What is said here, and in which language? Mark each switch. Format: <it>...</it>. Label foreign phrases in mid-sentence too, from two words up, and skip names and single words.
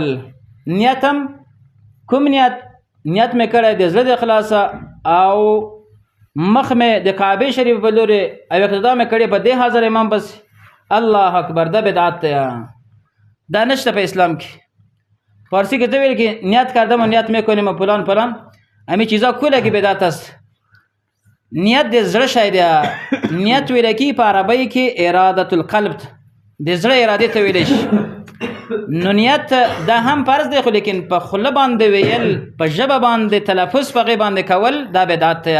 <ps>نیتم کوم نیت؟ نیت مې کړی د زړه د اخلاصه، او مخ مې د کعبې شریف په لورې، او اقتدا مې کړی په دې حاضر امام بس.</ps> <ar>الله اکبر.</ar> <ps>دا بدعت دی، دا نشته په اسلام کې. فارسی کې ته ویل کې</ps> <fa>نیت کردم و نیت میکنیم فلان فلان، همین چیزا</fa> <ps>کله کې</ps> <fa>بدعت است.</fa> <ps>نیت د زړه شی دی. نیت ویل کې په عربی کې</ps> <ar>اراده القلب،</ar> <ps>د زړه اراده ته ویل شي. نو نیت دا هم فرض دی، خو لیکن په خوله باندې ویل، په ژبه باندې تلفظ په هغې باندې کول دا بدعت دی.</ps>